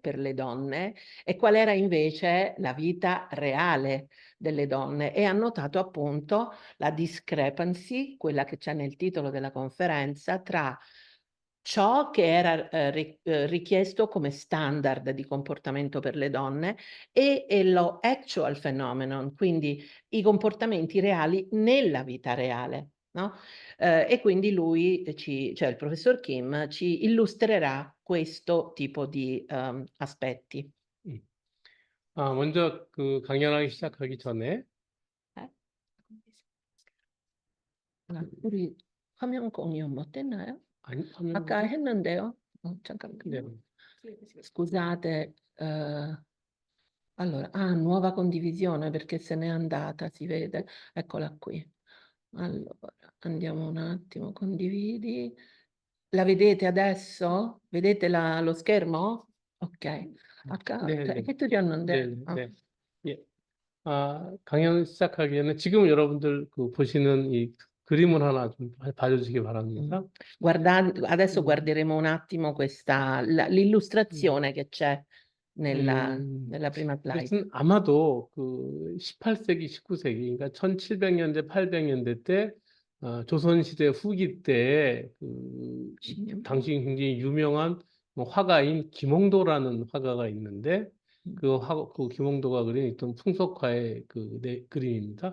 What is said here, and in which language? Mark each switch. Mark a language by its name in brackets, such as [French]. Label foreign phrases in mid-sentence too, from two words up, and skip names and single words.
[Italian] per le donne e qual era invece la vita reale delle donne, e ha notato appunto la discrepancy, quella che c'è nel titolo della conferenza, tra ciò che era richiesto come standard di comportamento per le donne e lo [English] actual phenomenon, [Italian] quindi i comportamenti reali nella vita reale. No? E quindi cioè il professor Kim, ci illustrerà questo tipo di aspetti. [Korean] 먼저 강연하기 시작하기 전에 우리 화면 공유 못했나요? 아니, 아까 했는데요. 잠깐만요. [Italian] Scusate. Allora, nuova condivisione perché se n'è andata, si vede. Eccola qui. Allora, andiamo un attimo, condividi. La vedete adesso? Vedete lo schermo? Ok. [Korean] 아까 해드렸는데. 네. 예. 강연 시작하기 전에 지금 여러분들 보시는 이 그림을 하나 좀 봐주시기 바랍니다. [Italian] Adesso guarderemo un attimo l'illustrazione che c'è nella prima slide. [Korean] 하여튼 아마도 그 18세기, 19세기, 그러니까 1700년대, 800년대 때 조선시대 후기 때 그 당시 굉장히 유명한 뭐 화가인 김홍도라는 화가가 있는데 그 김홍도가 그린 어떤 풍속화의 그림입니다.